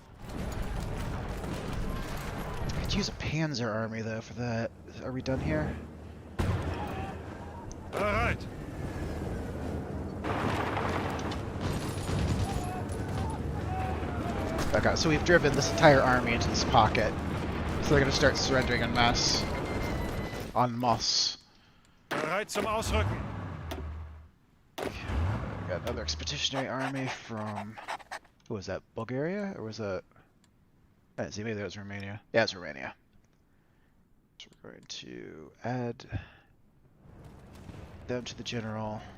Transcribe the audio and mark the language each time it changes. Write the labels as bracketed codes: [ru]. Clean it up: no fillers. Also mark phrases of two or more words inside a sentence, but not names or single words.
[en] Could use a Panzer army though for that. Are we done here? [de] Bereit! [en] Okay, so we've driven this entire army into this pocket. So they're gonna start surrendering en masse. En masse. [de] Bereit zum Ausrücken! [en] We got another expeditionary army from... Who was that? Bulgaria? Or was that... I didn't see, maybe that was Romania. Yeah, it's Romania. So we're going to add them to the general.